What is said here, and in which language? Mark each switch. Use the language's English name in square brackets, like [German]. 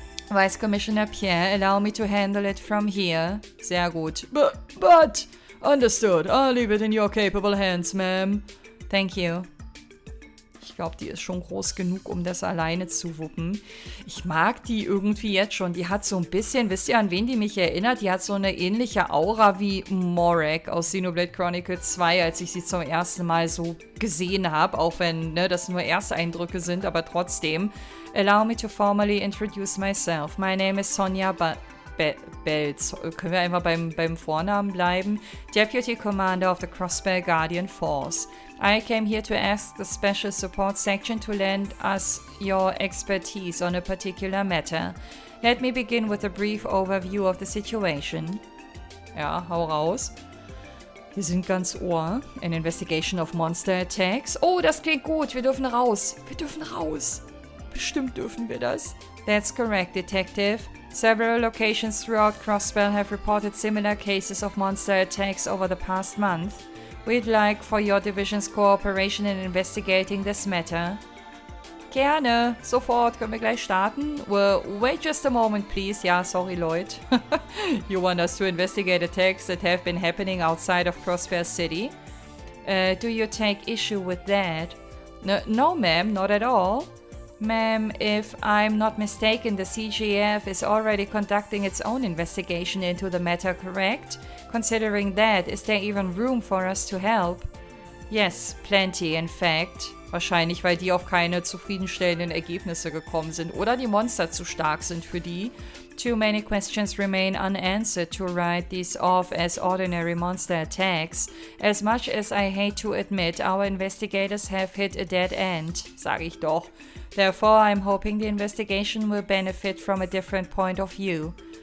[English] Vice Commissioner Pierre, allow me to handle it from here. [German] Sehr gut. [English] But, understood. I'll leave it in your capable hands, ma'am. Thank you. [German] Ich glaube, die ist schon groß genug, um das alleine zu wuppen. Ich mag die irgendwie jetzt schon. Die hat so ein bisschen, wisst ihr, an wen die mich erinnert? Die hat so eine ähnliche Aura wie Morag aus Xenoblade Chronicles 2, als ich sie zum ersten Mal so gesehen habe. Auch wenn das nur Ersteindrücke sind, aber trotzdem. [English] Allow me to formally introduce myself. My name is Sonya Belts. [German] Können wir einfach beim Vornamen bleiben? [English] Deputy Commander of the Crossbell Guardian Force. I came here to ask the Special Support Section to lend us your expertise on a particular matter. Let me begin with a brief overview of the situation. [German] Ja, hau raus. Wir sind ganz Ohr. [English] An investigation of monster attacks. [German] Oh, das klingt gut. Wir dürfen raus. Wir dürfen raus. Bestimmt dürfen wir das. [English] That's correct, Detective. Several locations throughout Crossbell have reported similar cases of monster attacks over the past month. We'd like for your division's cooperation in investigating this matter. [German] Gerne. Sofort. Können wir gleich starten? [English] Well, wait just a moment, please. Ja, sorry, Lloyd. You want us to investigate attacks that have been happening outside of Crossbell City? Do you take issue with that? No, ma'am, not at all. Ma'am, if I'm not mistaken, the CGF is already conducting its own investigation into the matter, correct? Considering that, is there even room for us to help? Yes, plenty, in fact. [German] Wahrscheinlich, weil die auf keine zufriedenstellenden Ergebnisse gekommen sind oder die Monster zu stark sind für die. [English] Too many questions remain unanswered to write these off as ordinary monster attacks. As much as I hate to admit, our investigators have hit a dead end, [German] sag ich doch. [English] Therefore, I'm hoping the investigation will benefit from a different point of view.